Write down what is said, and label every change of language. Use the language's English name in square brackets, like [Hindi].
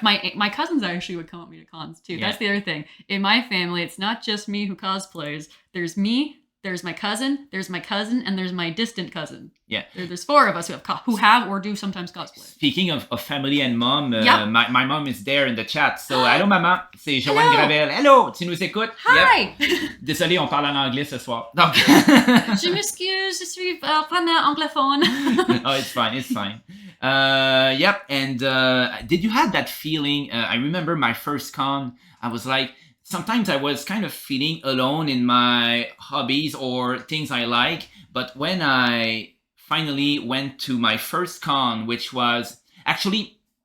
[English] My cousins actually would come with me to cons too. Yeah. That's the other thing. In my family, it's not just me who cosplays. There's me, there's my cousin, and there's my distant cousin. Yeah. There's four of us who have or do sometimes cosplay. Speaking of family and mom, my mom is there in the chat. [French] So, allô maman, c'est Joanne Gravel. Hello, tu nous écoutes? [English] Hi! Yep. [French] Désolé, on parle en anglais ce soir. Donc. Je m'excuse, je suis vraiment anglophone. [English] Oh, it's fine. Yep. And did you have that feeling? I remember my first con, I was like, sometimes I was kind of feeling alone in my hobbies or things I like. But when I finally went to my first con, which was actually,